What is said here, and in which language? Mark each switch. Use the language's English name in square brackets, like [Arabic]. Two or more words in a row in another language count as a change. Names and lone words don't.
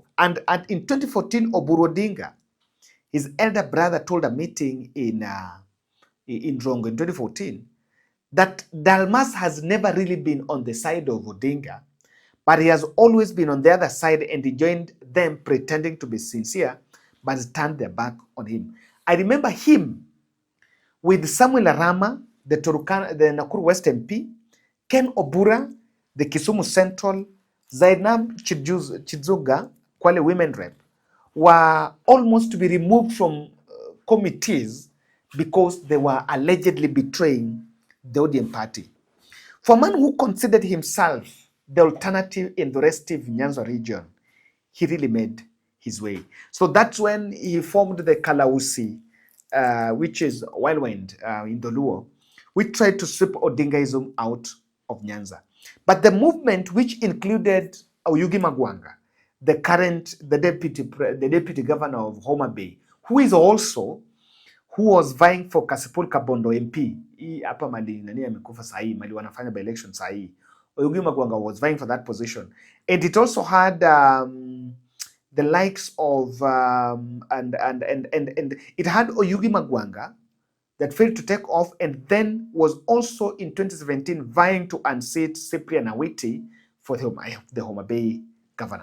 [English] And in 2014, Oburu Odinga, his elder brother, told a meeting in Rongo in 2014 that Dalmas has never really been on the side of Odinga, but he has always been on the other side, and he joined them pretending to be sincere, but turned their back on him. I remember him with Samuel Arama, the Nakuru West MP, Ken Obura, the Kisumu Central, Zainab Chizuga, Kwale Women Rep, were almost to be removed from committees because they were allegedly betraying the ODM party. For a man who considered himself the alternative in the restive Nyanza region, he really made his way. So that's when he formed the Kalausi, which is whirlwind in the Luo, which tried to sweep Odingaism out of Nyanza. But the movement, which included Oyugi Magwanga, the deputy governor of Homa Bay, who was vying for Kasipul Kabondo MP. [Swahili] Hapa mali nani amekufa sahi, mali wanafanya [English] by election [Swahili] sahi. [English] Oyugi Magwanga was vying for that position. And it also had the likes of and it had Oyugi Magwanga that failed to take off, and then was also in 2017 vying to unseat Cyprian Awiti for the Homa Bay governor.